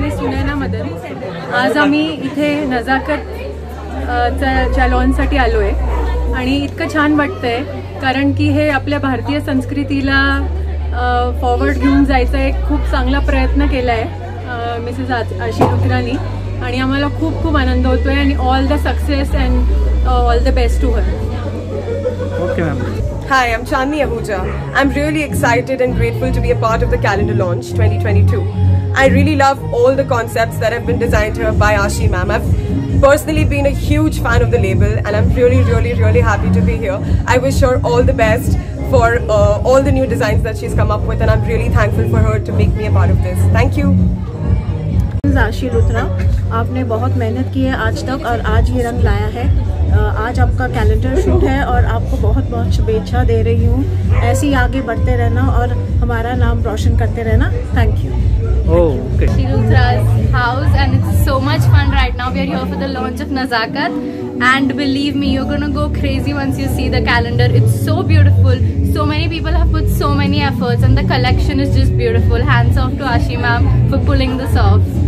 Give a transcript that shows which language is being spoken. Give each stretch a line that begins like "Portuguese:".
Marathi: मी सुनैना मदन, आज आम्ही इथे नजाकत च्या लॉन्चसाठी आलो आहे, आणि इतकं छान वाटतंय कारण की हे आपल्या भारतीय संस्कृतीला फॉरवर्ड घेऊन जायचा एक खूप चांगला प्रयत्न केला आहे मिसेस आशी लुथरानी, आणि आम्हाला खूप खूप आनंद होतोय।
English: आणि all the success and all the best to her. Okay ma'am. Hi, I'm Chandni Ahuja. I'm really excited and grateful to be a part of the calendar launch 2022. I really love all the concepts that have been designed here by Ashi ma'am. I've personally been a huge fan of the label, and I'm really happy to be here. I wish her all the best for all the new designs that she's come up with, and I'm really thankful for her to make me a part of this. Thank you.
Hindi: आशी लुथरा, आपने बहुत मेहनत की है आज तक और आज ये रंग लाया है। आज आपका कैलेंडर शूट है और आपको बहुत बहुत शुभेच्छा दे रही हूँ। ऐसे ही आगे बढ़ते रहना और हमारा नाम रोशन करते रहना।
English: Thank you. Ashi Luthra's house, and it's so much fun right now. We are here for the launch of Nazakat, and believe me, you're gonna go crazy once you see the calendar. It's so beautiful. So many people have put so many efforts, and the collection is just beautiful. Hands off to Ashi ma'am for pulling this off.